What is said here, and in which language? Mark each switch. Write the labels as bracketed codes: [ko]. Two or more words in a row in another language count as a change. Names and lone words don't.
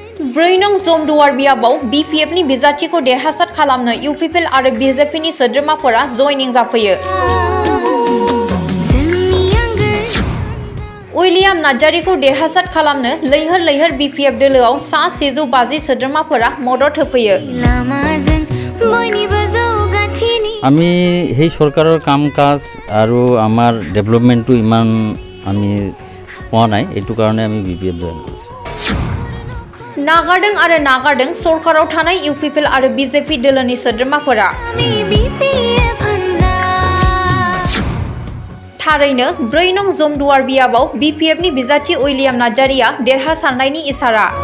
[brx] ब्रै नं जमदुवार बियाबाव BPFनि बिजाथिखौ देरहासार खालामनो UPPL आरो BJPनि सोद्रोमाफोरा जयनिं जाफैयो। उइलियाम नार्जारिखौ देरहासार खालामनो लैहोर लैहोर BPF दोलोआव सा 150 सोद्रोमाफोरा मदद होफैयो। [as] আমি সেই সরকারের কাম কাজ আৰু আমাৰ ডেভেলপমেন্টটো ইমান আমি পোৱা নাই, এইটো কাৰণে আমি BPF জয়েন কৰিছো। [brx] नागारदों आरो नागारदों सरकाराव थानाय UPPL आरो BJP दोलोनि सोद्रोमाफोरा। थारैनो ब्रै नं जमदुवार बियाबाव BPFनि बिजाथि उइलियाम नार्जारिया देरहासारनायनि इसारा।